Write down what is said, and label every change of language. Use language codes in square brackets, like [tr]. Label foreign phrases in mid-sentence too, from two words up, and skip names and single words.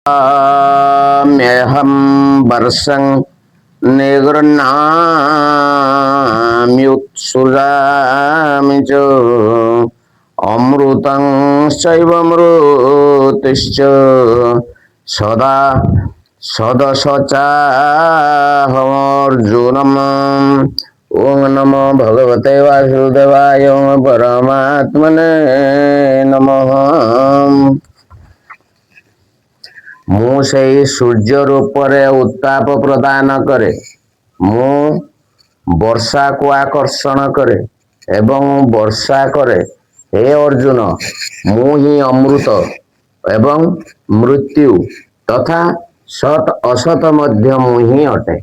[sa] म्यहं वर्षं निगृह्णाम्युत्सृजामि च अमृतं चैवमृतिश्च सदा सदसचाहमर्जुनम्। ओम नमो भगवते वासुदेवाय ओम परमात्मने नमः। [or] ମୁଁ ସେଇ ସୂର୍ଯ୍ୟ ରୂପରେ ଉତ୍ତାପ ପ୍ରଦାନ କରେ। ମୁଁ ବର୍ଷାକୁ ଆକର୍ଷଣ କରେ ଏବଂ ବର୍ଷା କରେ। ହେ ଅର୍ଜୁନ, ମୁଁ ହିଁ ଅମୃତ ଏବଂ ମୃତ୍ୟୁ ତଥା ସତ୍ ଅସତ ମଧ୍ୟ ମୁଁ ହିଁ ଅଟେ।